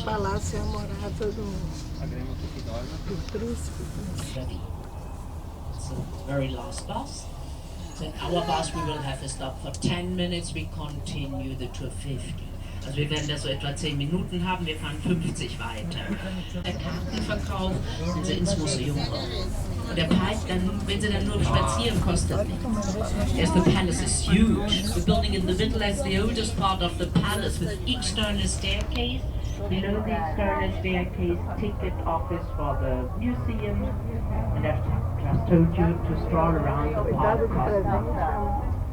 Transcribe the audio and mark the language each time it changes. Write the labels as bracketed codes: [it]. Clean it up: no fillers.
[pt] O palácio é a morada do príncipe. [en] So, very last bus. So in our bus we will have a stop for 10 minutes. We continue the tour 50. [de] Also wir werden da so etwa 10 Minuten haben, wir fahren 50 weiter. Der Kartenverkauf, wenn Sie ins Museum kommen. Und der Park, dann, wenn Sie dann nur spazieren, kostet nichts. [en] Yes, the palace is huge. The building in the middle is the oldest part of the palace with external staircase. Below the external staircase, ticket office for the museum. And I've just told you to stroll around the park.